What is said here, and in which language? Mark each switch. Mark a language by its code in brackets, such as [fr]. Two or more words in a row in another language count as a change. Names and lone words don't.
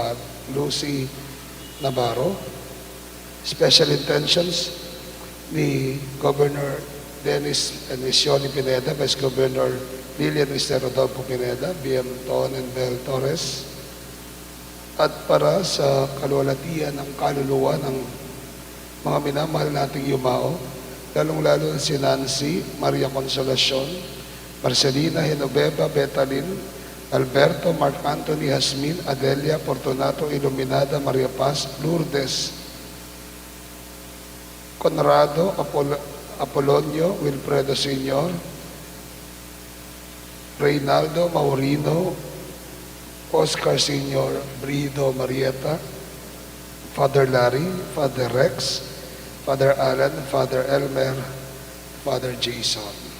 [tl] Navarro, [en] special intentions [tl] ni Governor Dennis Enisioni Pineda, Vice Governor Lilian Estero Rodolfo Pineda, BM Ton and Bel Torres, at para sa kalwalatian ng kaluluwa ng mga minamahal nating yumao, lalong-lalo si Nancy, Maria Consolacion, Marcelina Genoveva Betalin, Alberto, Mark Anthony, Jasmin, Adelia, Fortunato, Iluminada, Maria Paz, Lourdes, Conrado, Apolonio, Wilfredo Sr., Reynaldo, Maurino, Oscar Sr., Brido, Marieta, Father Larry, Father Rex, Father Alan, Father Elmer, Father Jason.